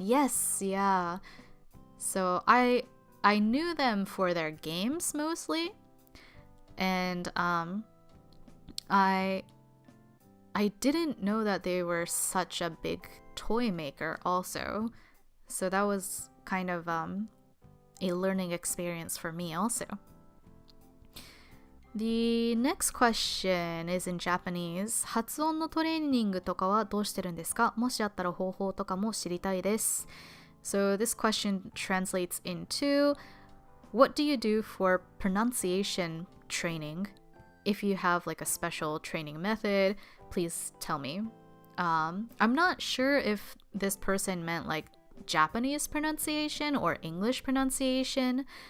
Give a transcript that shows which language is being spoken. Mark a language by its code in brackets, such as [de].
[en] Yes, yeah. So I knew them for their games mostly, and I didn't know that they were such a big toy maker also. So that was kind of a learning experience for me also. The next question is in Japanese. [ja] 発音のトレーニングとかはどうしてるんですか？もしあったら方法とかも知りたいです。 [en] So this question translates into, what do you do for pronunciation training? If you have like a special training method, please tell me. I'm not sure if this person meant like Japanese pronunciation or English pronunciation.